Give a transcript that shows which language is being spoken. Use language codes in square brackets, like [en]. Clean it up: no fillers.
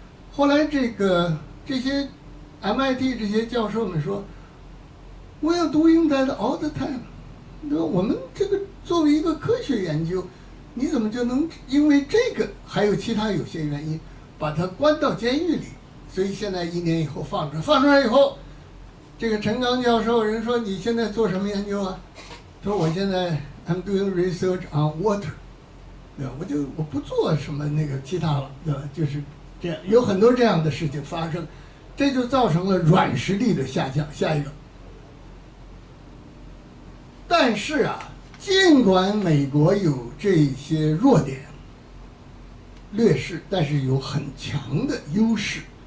[zh] 后来这些 MIT 这些教授们说，我要 [en] doing that all the time， [zh] 对吧？我们这个作为一个科学研究，你怎么就能因为这个还有其他有些原因，把他关到监狱里？所以现在1年以后放出来以后，这个陈刚教授人说你现在做什么研究啊？他说我现在 [en] I'm doing research on water， [zh] 对吧？我不做什么那个其他了，对吧？就是这样，有很多这样的事情发生，这就造成了软实力的下降。下一个，但是啊，尽管美国有这些弱点、劣势，但是有很强的优势。